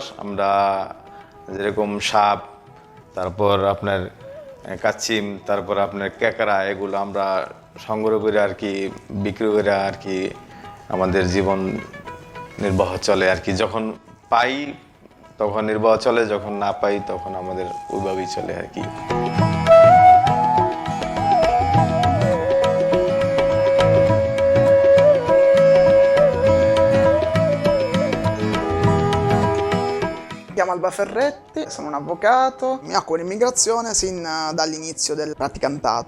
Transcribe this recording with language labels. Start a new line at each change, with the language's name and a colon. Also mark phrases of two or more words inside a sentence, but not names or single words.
Bangla: আমরা যেরকম সাপ, তারপর আপনার কাচ্চিম, তারপর আপনার ক্যাকড়া, এগুলো আমরা সংগ্রহ করে আর কি বিক্রি করে আর কি আমাদের জীবন নির্বাহ চলে আর কি। যখন পাই তখন নির্বাহ চলে, যখন না পাই তখন আমাদের ওইভাবেই চলে আর কি।
Italian: Mi chiamo Alba Ferretti, sono un avvocato, mi occupo di immigrazione sin dall'inizio del praticantato.